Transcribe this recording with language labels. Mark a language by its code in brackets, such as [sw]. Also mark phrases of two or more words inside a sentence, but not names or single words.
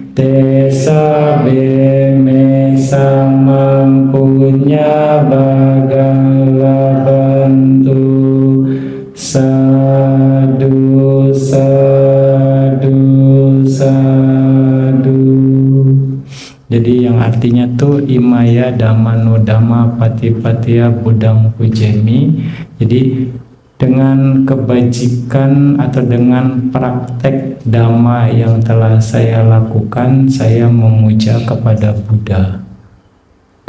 [pi] tesabe me samam punya bagang labantu. Sadu, sadu, sadu. [id] Jadi yang artinya tuh [pi] Imaya Dhammano Dhamma Patipatia Budang Pujemi. [id] Jadi dengan kebajikan atau dengan praktek dhamma yang telah saya lakukan, saya memuja kepada Buddha.